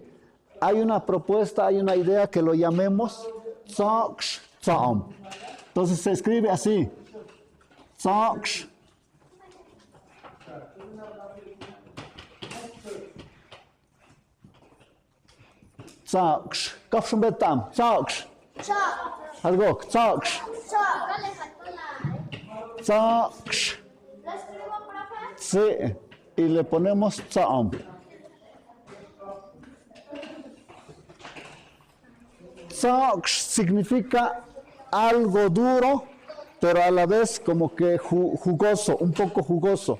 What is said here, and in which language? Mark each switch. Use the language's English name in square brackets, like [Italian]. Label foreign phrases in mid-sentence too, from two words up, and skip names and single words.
[Spanish] Hay una propuesta, hay una idea que lo llamemos Tsaksh Tsam. Entonces se escribe así. Tsaksh. Tsaksh. Kafshun betam. Tsaksh. Algo. Tsaksh. Tsaksh. ¿Lo escribo, profe? Sí. Y le ponemos Tsam. Tsaksh significa algo duro, pero a la vez como que jugoso, un poco jugoso.